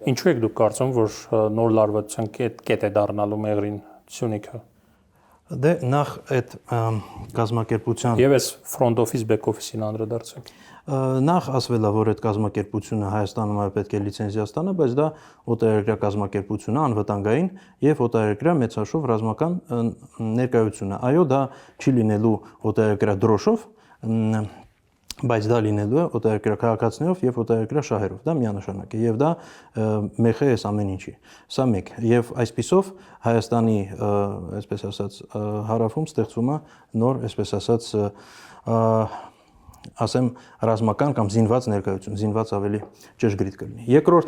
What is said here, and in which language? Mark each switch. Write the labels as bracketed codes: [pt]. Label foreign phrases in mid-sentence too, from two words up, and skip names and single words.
[hy] Ինչու եք դուք կարծում, որ նոր լարվածության կետ է դառնալու Մեղրին Սյունիքը։ Դե նախ այդ կազմակերպության Եվ այս [en] front office back office- [hy] ին անդրադարձեք։ Նախ ասվել է, որ այդ կազմակերպությունը Հայաստանում պետք է լիցենզիա ստանա, բայց դա օտարերկրյա կազմակերպություն է, անվտանգային եւ օտարերկրյա մեծաշով ռազմական ներկայություն է։ Այո, դա չի լինելու օտարերկրյա դրոշով, բայց դա լինելու է օտարերկրյա քաղաքացիներով եւ օտարերկրյա շահերով, դա միանշանակ է եւ դա մեխ է այս ամեն ինչի։ Սա մեկ եւ այսպիսով Հայաստանի, այսպես ասած, հարավում ստեղծվում է նոր, այսպես ասած, ասեմ ռազմական կամ զինված ներկայություն, զինված ավելի ճշգրիտ կլինի։ Երկրորդը